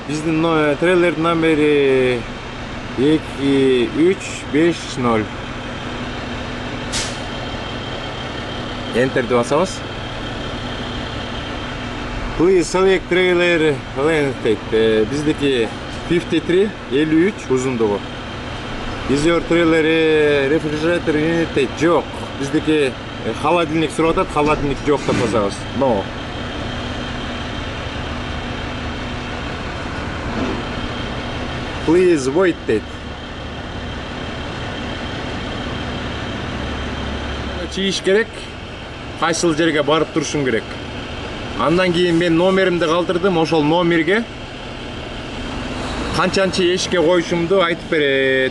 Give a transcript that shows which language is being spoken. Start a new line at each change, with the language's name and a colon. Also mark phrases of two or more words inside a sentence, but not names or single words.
Kyrgyz: Биздин трейлер номери 2350. Enter деп басабыз.
English: Please select trailer length дейт.
Kyrgyz: Биздики 53 узундугу.
English: Is your trailer refrigerator unit
Kyrgyz: дейт. Жок. Биздики холодильник сурап атат, холодильник жок деп басабыз.
English: No. Please wait дейт.
Kyrgyz: Чийиш керек. Кайсыл жерге барып турушум керек. Андан кийин мен номеримди калтырдым, ошол номерге канчанчы эшикке коюшумду айтып берет.